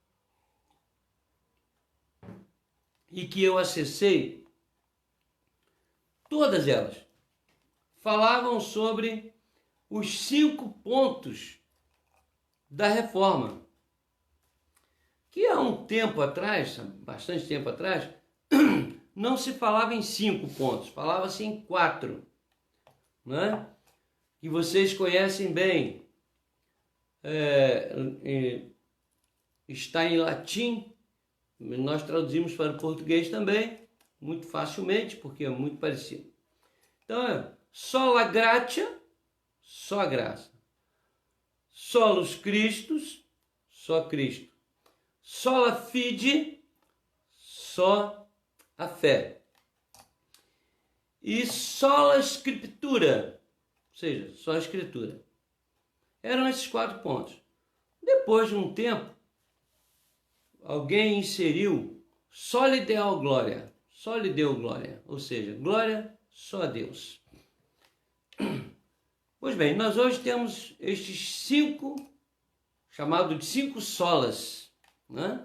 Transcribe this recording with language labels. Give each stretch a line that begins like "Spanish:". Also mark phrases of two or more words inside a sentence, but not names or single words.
Portuguese: e que eu acessei, todas elas falavam sobre os 5 pontos da reforma, que há um tempo atrás, bastante tempo atrás, não se falava em 5 pontos, falava-se em 4, né? Que vocês conhecem bem, está em latim, nós traduzimos para o português também, muito facilmente, porque é muito parecido. Então,
Latin: sola gratia,
Portuguese: só a graça.
Latin: Solus Christus,
Portuguese: só Cristo.
Latin: Sola fide,
Portuguese: só a fé.
Latin: E sola scriptura,
Portuguese: ou seja, só a escritura. Eram esses 4 pontos. Depois de um tempo, alguém inseriu só lhe deu glória, ou seja, glória só a Deus. Pois bem, nós hoje temos estes 5, chamado de 5 solas, né?